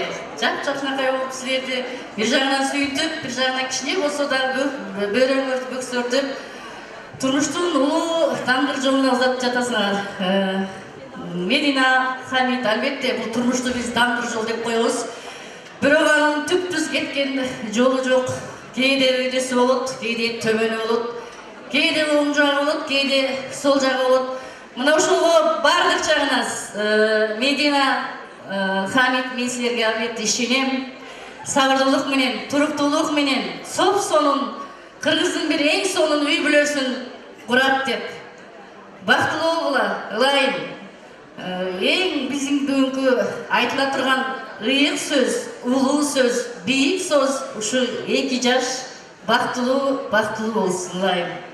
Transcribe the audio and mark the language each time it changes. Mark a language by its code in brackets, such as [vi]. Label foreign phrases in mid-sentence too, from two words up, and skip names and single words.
[ky] Жакшынакай болуп силерди бир жагынан сүйүтүп, бир жагынан кичине болсо да бөөрөңөрдү бөксөртүп, турмуштун улуу даңгыр жолуна узатып жатасыңар. Медина, Хамит, албетте бул турмушту биз даңгыр жол деп коебуз. Бирок анын түптүз кеткен жолу жок. Кээде өйдөсү болот, кээде төмөнү болот. Кейде оң жағы болот, кейде сол жағы болот. Мына ошого бардык жагынас Медина, Хамит, мен силерге албетте ишенем. Сабырдуулук менен, туруктуулук менен, соп-сонун кыргыздын бир эң сонун үй бүлөсүн курат деп. Бактылуу болгула, ылайым. Эң биздин бүгүнкү айтыла турган ыйык сөз, улуу сөз, бийик сөз ушу 2 жаш бактылуу болсун, ылайым.